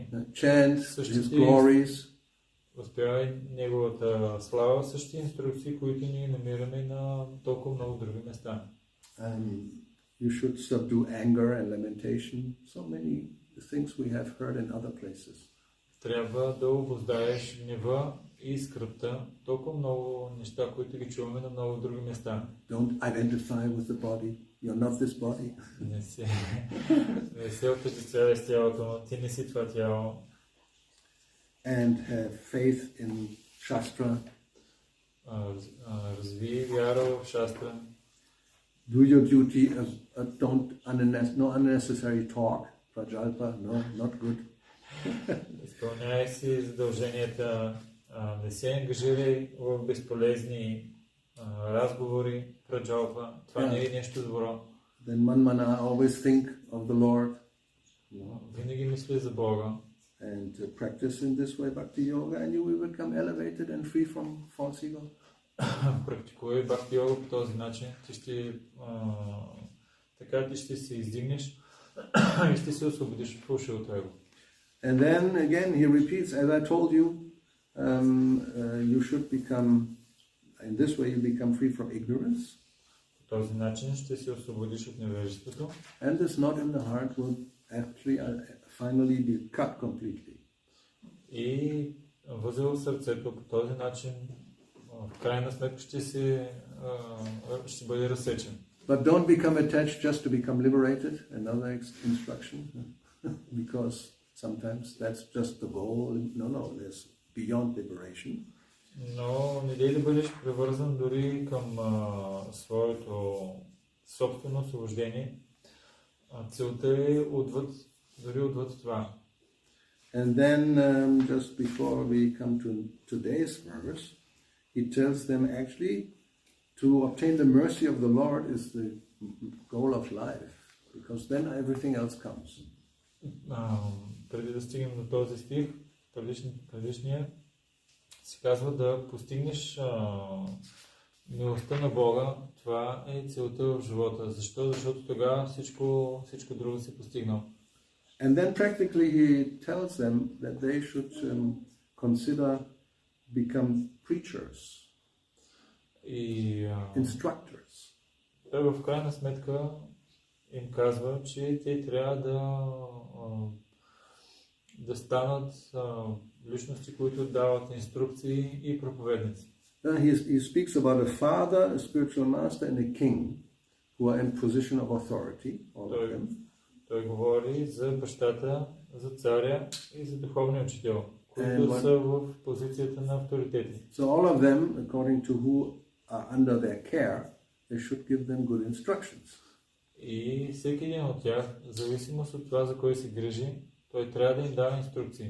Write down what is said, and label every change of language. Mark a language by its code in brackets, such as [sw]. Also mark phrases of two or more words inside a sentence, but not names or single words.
[en] Chant his glories. [bg] Възпява неговата слава, същите инструкции, които ние намираме на толкова много други места. [en] You should subdue anger and lamentation. So many things we have heard in other places. [bg] Трябва да обуздаеш гнева и скръбта. Толкова много неща, които ги чуваме на много други места. [en] Don't identify with the body. You're not this body. [bg] Не се отъждествявай с тялото, ти не си това тяло. [en] And have faith in Shastra. [bg] Разви вяра в Шастра. [en] Do your duty. No unnecessary talk. Prajalpa. No, not good. [bg] Изпълняй си задълженията. Не се ангажирай в безполезни разговори. Праджалпа. Това не е нещо добро. [en] Then manmana always think of the Lord. [bg] Винаги мисли за Бога. [en] And practice in this way Bhakti-yoga and you will become elevated and free from false ego. [bg] Практикуй Бхакти-йога по този начин. Така ти ще се издигнеш и ще се освободиш от фалшивото его. [en] And then again he repeats, as I told you, you should become, in this way you become free from ignorance. [bg] По този начин ще се освободиш от невежеството. [en] And this knot in the heart will actually finally be cut completely. [bg] И възел в сърцето по този начин в крайна сметка ще бъде разсечен. [en] But don't become attached just to become liberated. Another instruction, because sometimes that's just the goal. No, there's beyond liberation. [bg] Но не дей да бъдеш привързан дори към своето собствено освобождение. Целта е дори отвъд това. [en] And then just before we come to today's verse, he tells them actually to obtain the mercy of the Lord is the goal of life, because then everything else comes. [bg] преди да стигнем до този стих, предишния, се казва да постигнеш милостта на Бога. Това е целта в живота. Защо? Защото тогава всичко друго се постигнал. [en] And then practically he tells them that they should consider become preachers, instructors. [bg] Той в крайна сметка им казва, че те трябва да станат личности, които дават инструкции и проповедници. [en] He speaks about a father, a spiritual master, and a king who are in position of authority, all of them. [bg] Той говори за бащата, за царя и за духовния учител, които са в позицията на авторитети. [en] So all of them, according to who are under their care, they should give them good instructions. [bg] И всеки един от тях, в зависимост от това, за кой се грижи, той трябва да им дава инструкции.